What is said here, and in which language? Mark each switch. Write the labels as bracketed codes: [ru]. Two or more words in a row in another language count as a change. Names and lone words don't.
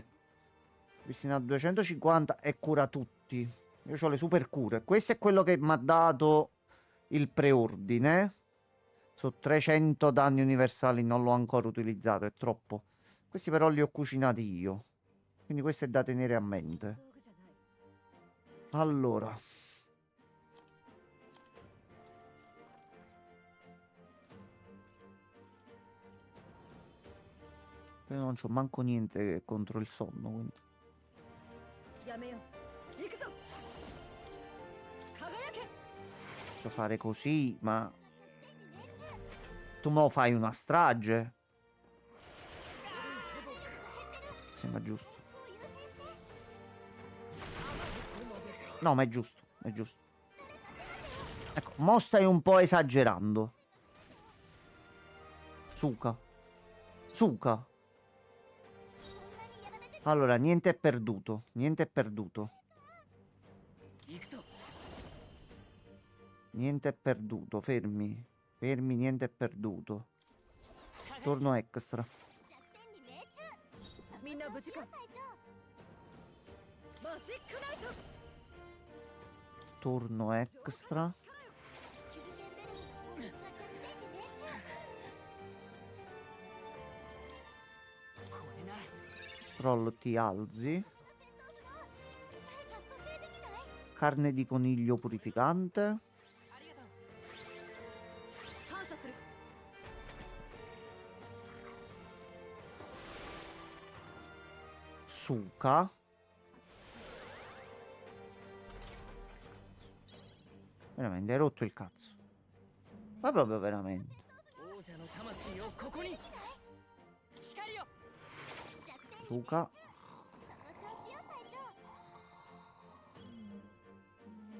[it] Destinato a 250 e cura tutti. Io ho le super cure. Questo è quello che mi ha dato il preordine. Su 300 danni universali non l'ho ancora utilizzato, è troppo. Questi però li ho cucinati io. Quindi questo è da tenere a mente. [ja] 道具じゃない [it] Allora. Io non c'ho manco niente contro il sonno, quindi. [ja] やめよう行くぞ輝け [it] Posso fare così, ma... Tu mo fai una strage? Sembra giusto. No, ma è giusto, è giusto. Ecco, mo stai un po' esagerando. Suka. Suka. Allora, niente è perduto. Niente è perduto. [ja] 行くぞ [it] Niente è perduto. Fermi. Fermi, niente è perduto. Torno extra. [ja] みんな無事かマジックナイト [it] Turno extra. Stroll ti alzi. Carne di coniglio purificante. [ja] 感謝する [it] Suka. Veramente, hai rotto il cazzo. Ma proprio veramente. [ja] 王者の魂をここに光よ [it] Suka.